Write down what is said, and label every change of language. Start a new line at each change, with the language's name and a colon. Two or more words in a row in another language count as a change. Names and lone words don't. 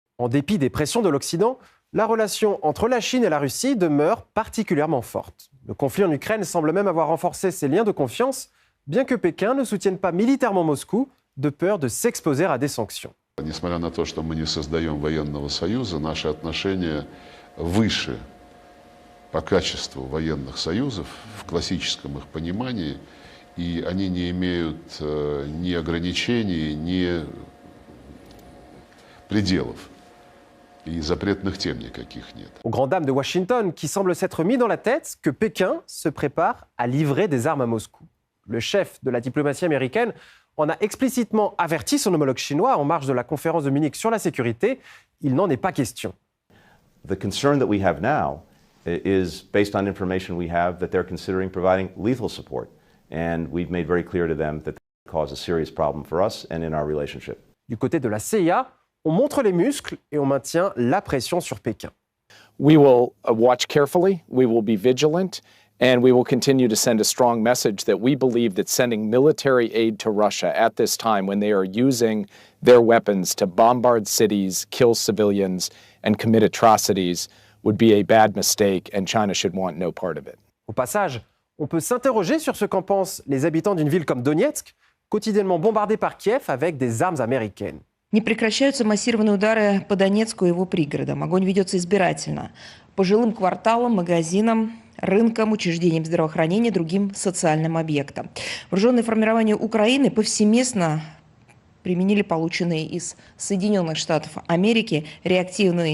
French: En dépit des pressions de l'Occident, la relation entre la Chine et la Russie demeure particulièrement forte. Le conflit en Ukraine semble même avoir renforcé ces liens de confiance, bien que Pékin ne soutienne pas militairement Moscou, de peur de s'exposer à des sanctions.
Russian: Несмотря на то, что мы не создаем военного союза, наши отношения выше по качеству военных союзов в классическом их понимании, и они не имеют ни ограничений, ни пределов. И запретных тем никаких нет.
French: Aux grandes dames de Washington, qui semble s'être mis dans la tête que Pékin se prépare à livrer des armes à Moscou. Le chef de la diplomatie américaine en a explicitement averti son homologue chinois en marge de la conférence de Munich sur la sécurité. Il n'en est pas question.
English: The concern that we have now is based on information we have that they're considering providing lethal support. And we've made very clear to them that that could cause a serious problem for us and in our relationship.
French: Du côté de la CIA, on montre les muscles et on maintient la pression sur Pékin.
English: We will watch carefully, we will be vigilant, and we will continue to send a strong message that we believe that sending military aid to Russia at this time when they are using their weapons to bombard cities, kill civilians, and commit atrocities would be a bad mistake, and China should want no part of it.
French: Au passage, on peut s'interroger sur ce qu'en pensent les habitants d'une ville comme Donetsk, quotidiennement bombardée par Kiev avec des armes américaines.
Russian: Не прекращаются массированные удары по Донецку и его пригородам. Огонь ведется избирательно. По жилым кварталам, магазинам, рынкам, учреждениям здравоохранения, другим социальным объектам. Вооруженные формирования Украины повсеместно применили полученные из Соединенных Штатов Америки реактивные